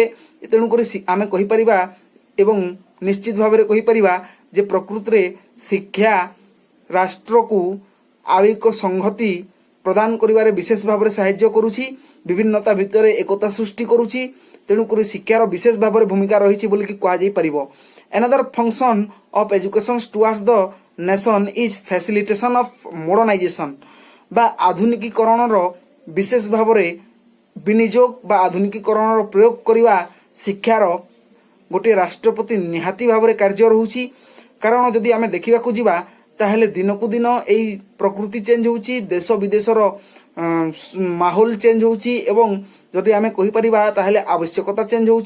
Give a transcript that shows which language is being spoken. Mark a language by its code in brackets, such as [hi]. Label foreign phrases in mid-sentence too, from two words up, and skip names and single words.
[or] ତେଣୁକରି ଆମେ କହିପାରିବା ଏବଂ ନିଶ୍ଚିତ ଭାବରେ କହିପାରିବା ଯେ ପ୍ରକୃତରେ ଶିକ୍ଷା ରାଷ୍ଟ୍ରକୁ ଆବେଗିକ ସଂହତି ପ୍ରଦାନ କରିବାରେ ବିଶେଷ ଭାବରେ ସାହାଯ୍ୟ କରୁଛି, ବିଭିନ୍ନତା ଭିତରେ ଏକତା ସୃଷ୍ଟି କରୁଛି। ତେଣୁକରି ଶିକ୍ଷାର ବିଶେଷ ଭାବରେ ଭୂମିକା ରହିଛି ବୋଲିକି କୁହାଯାଇପାରିବ। [en] Another function of education towards the nation is facilitation of modernization [or] ବା ଆଧୁନିକୀକରଣର ବିଶେଷ ଭାବରେ ବିନିଯୋଗ ବା ଆଧୁନିକୀକରଣର ପ୍ରୟୋଗ କରିବା ଶିକ୍ଷାର ଗୋଟିଏ ରାଷ୍ଟ୍ରପତି ନିହାତି ଭାବରେ କାର୍ଯ୍ୟ ରହୁଛି। କାରଣ ଯଦି ଆମେ ଦେଖିବାକୁ ଯିବା ତାହେଲେ ଦିନକୁ ଦିନ ଏଇ ପ୍ରକୃତି ଚେଞ୍ଜ ହେଉଛି, ଦେଶ ବିଦେଶର ମାହୋଲ ଚେଞ୍ଜ ହେଉଛି ଏବଂ ଯଦି ଆମେ କହିପାରିବା ତାହେଲେ ଆବଶ୍ୟକତା ଚେଞ୍ଜ ହେଉଛି।